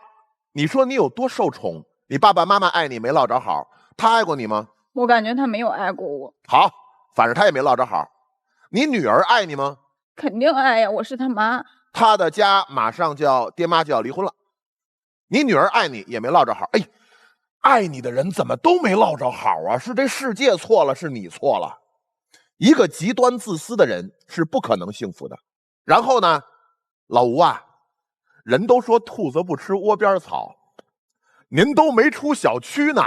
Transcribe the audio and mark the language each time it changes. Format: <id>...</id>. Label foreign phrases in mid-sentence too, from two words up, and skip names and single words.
<zh>你說你有多受寵？你爸爸媽媽愛你沒落着好，他愛過你嗎？我感覺他沒有愛過我。好，反正他也沒落着好。你女兒愛你嗎？肯定愛呀，我是他媽。他的家馬上就要爹媽就要離婚了，你女兒愛你也沒落着好。哎，愛你的人怎麼都沒落着好啊？是這世界錯了，是你錯了。一個極端自私的人是不可能幸福的。然後呢，老吳啊，人都說兔子不吃窩邊草，您都沒出小區呢。</zh>